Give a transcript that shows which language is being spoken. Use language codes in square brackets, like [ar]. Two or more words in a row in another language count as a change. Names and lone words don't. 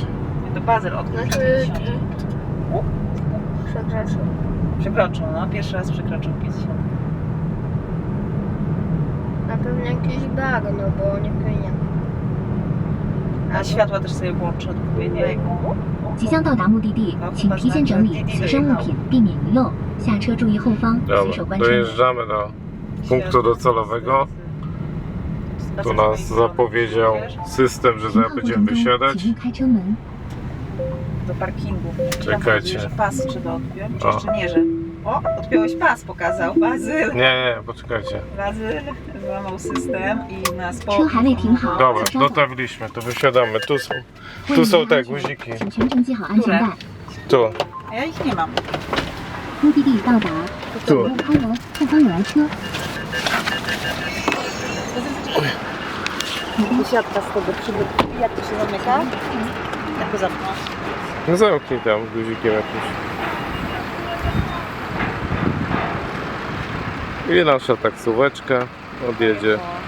[pl] To Bazel odkrył. Znaczy, przepraszam. Przekroczył, no. Pierwszy raz przekroczył 50. Na pewno jakiś bagno, bo nie płynie. A światła też sobie włączę odpowiednio. [zh] 即将到达目的地，请提前整理随身物品，避免遗漏。下车注意后方，随手 [pl] Dobra, [zh] 关车门。 [pl] dojeżdżamy do punktu docelowego. Tu nas zapowiedział system, że [zh] 停 [pl] zaraz [zh] 靠过 [pl] będziemy [zh] 程中， [pl] wysiadać. [zh] 请勿开车门。 [pl] Do parkingu. Czekajcie. Że pas trzeba odpiąć, czy O. jeszcze nie, że... O, odpiąłeś pas, pokazał. Bazyl. Nie, poczekajcie. Bazyl złamał system i nas [zh] 车还未停好， [pl] Dobra, [zh] 请稍等。 [pl] dotarliśmy, tu wysiadamy. Tu są [zh] 为 [pl] tu [zh] 了 [pl] są [zh] 您 [pl] te [zh] 安全 [pl] guziki. [zh] 请全程系好安全带。 [pl] Tu. A ja ich nie mam. [zh] 目的地到达， [pl] Tu. [zh] 开门，后方有来车。 [pl] Wysiadka z tego przybytku. Jak to się zamyka? Jak go zamknąć? No zamknij tam guzikiem jakimś. I nasza taksóweczka odjedzie.